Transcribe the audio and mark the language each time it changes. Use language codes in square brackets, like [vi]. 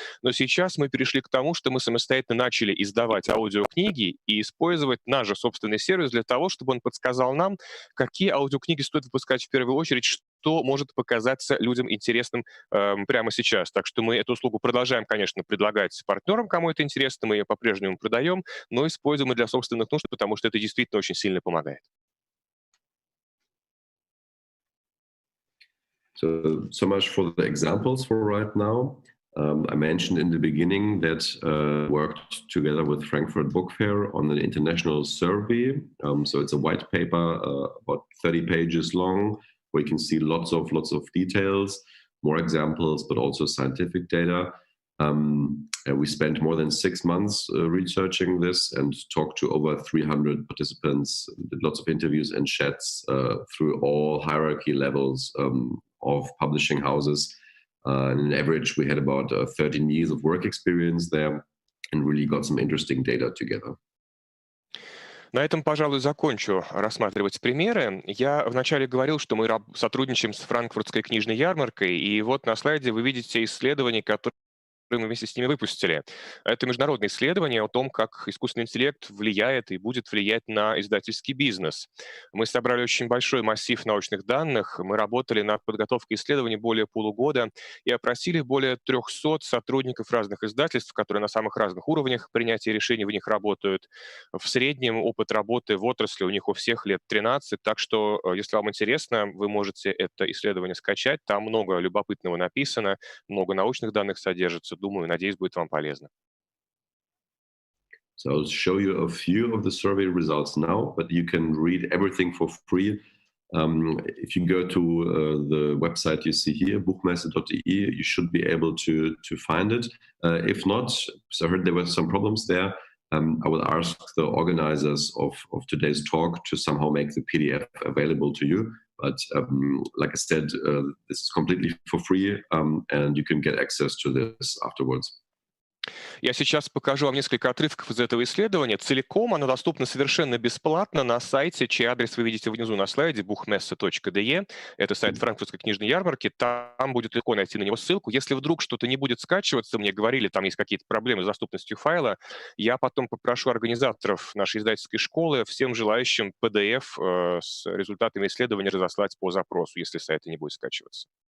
[ru] Но сейчас мы перешли к тому, что мы самостоятельно начали издавать аудиокниги и использовать наш же собственный сервис для того, чтобы он подсказал нам, какие аудиокниги стоит выпускать в первую очередь, что может показаться людям интересным прямо сейчас. Так что мы эту услугу продолжаем, конечно, предлагать партнерам, кому это интересно, мы ее по-прежнему продаем, но используем и для собственных нужд, потому что это действительно очень сильно помогает. [en] So much for the examples for right now. I mentioned in the beginning that worked together with Frankfurt Book Fair on an international survey. So it's a white paper, about 30 pages long, where you can see lots of details, more examples, but also scientific data. And we spent more than 6 months researching this and talked to over 300 participants, did lots of interviews and chats through all hierarchy levels of publishing houses. On average, we had about 13 years of work experience there and really got some interesting data together. [ru] На этом, пожалуй, закончу рассматривать примеры. Я вначале говорил, что мы сотрудничаем с Франкфуртской книжной ярмаркой, и вот на слайде вы видите исследования, которые мы вместе с ними выпустили. Это международное исследование о том, как искусственный интеллект влияет и будет влиять на издательский бизнес. Мы собрали очень большой массив научных данных, мы работали над подготовкой исследований более полугода и опросили более 300 сотрудников разных издательств, которые на самых разных уровнях принятия решений в них работают. В среднем опыт работы в отрасли у них у всех лет 13, так что, если вам интересно, вы можете это исследование скачать. Там много любопытного написано, много научных данных содержится. Думаю, надеюсь, будет вам полезно. [en] So I'll show you a few of the survey results now, but you can read everything for free. If you go to the website you see here, buchmesse.de, you should be able to find it. If not, so I heard there were some problems there. I will ask the organizers of today's talk to somehow make the PDF available to you. But like I said, this is completely for free, and you can get access to this afterwards. [ru] Я сейчас покажу вам несколько отрывков из этого исследования. Целиком оно доступно совершенно бесплатно на сайте, чей адрес вы видите внизу на слайде, buchmesse.de. Это сайт Франкфуртской книжной ярмарки. Там будет легко найти на него ссылку. Если вдруг что-то не будет скачиваться, мне говорили, там есть какие-то проблемы с доступностью файла, я потом попрошу организаторов нашей издательской школы всем желающим PDF с результатами исследования разослать по запросу, если сайт не будет скачиваться.